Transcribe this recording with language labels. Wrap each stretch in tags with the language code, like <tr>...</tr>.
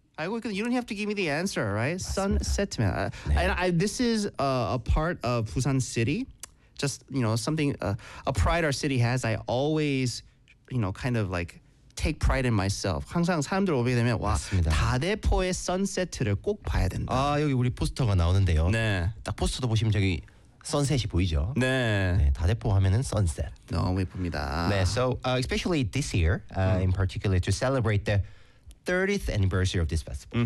<ko>알고 있거든.</ko> <en>You don't have to give me the answer, right?</en> <ko>맞습니다.</ko> <en>Sunset. 네. And this is a part of Busan City. Just you know something a pride our city has. I always you know kind of like take pride in myself.</en> <ko>항상 사람들 오게 되면 와 다대포의 sunset를 꼭 봐야 된다. 아 여기 우리 포스터가 나오는데요. 네. 딱 포스터도 보시면 저기 선셋이 보이죠? 네. 네 다대포 하면은 선셋. 너무 예쁩니다. 네,</ko> <en>so especially this year, in particular to celebrate the 30th anniversary of this festival.</en>